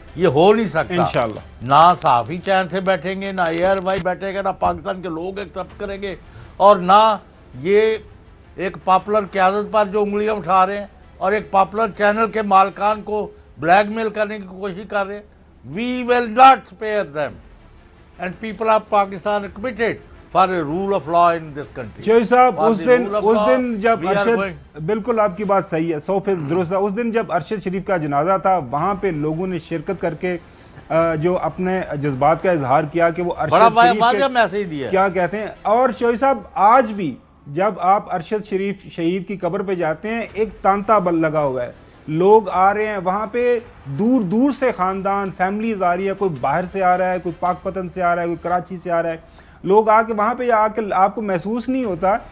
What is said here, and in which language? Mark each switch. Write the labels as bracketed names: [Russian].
[Urdu] یہ ہو نہیں سکتا انشاءاللہ. نہ صحافی چین سے بیٹھیں گے, نہ ایئر وائی بیٹھے گا, نہ پاکستان کے لوگ ایکسپٹ کریں گے, اور نہ یہ ایک پاپولر قیادت پر جو انگلیاں اٹھا رہے ہیں اور ایک پاپولر چینل کے مالکان کو بلیک میل کرنے کی کوشش کر رہے ہیں. [English] We will not spare them, and people of Pakistan are committed for a rule of law in this country. [Urdu] Chaudhry صاحب, اس دن جب ارشد, بالکل آپ کی بات صحیح ہے, 100% درست ہے, اس دن جب ارشد شریف کا جنازہ تھا وہاں پہ لوگوں نے شرکت کر کے جو اپنے جذبات کا اظہار کیا کہ وہ ارشد شریف کے کیا کہتے ہیں. اور چوہدری صاحب, آج بھی جب آپ ارشد شریف شہید کی قبر پہ جاتے ہیں ایک تانتا بل لگا ہوا ہے, لوگ آ رہے ہیں وہاں پہ, دور دور سے خاندان فیملیز آ رہی ہے, کوئی باہر سے آ رہا ہے, کوئی پاک پتن سے آ رہا ہے, کوئی کراچی سے آ رہا ہے, لوگ آ کے وہاں پہ آ کے آپ کو محسوس نہیں ہوتا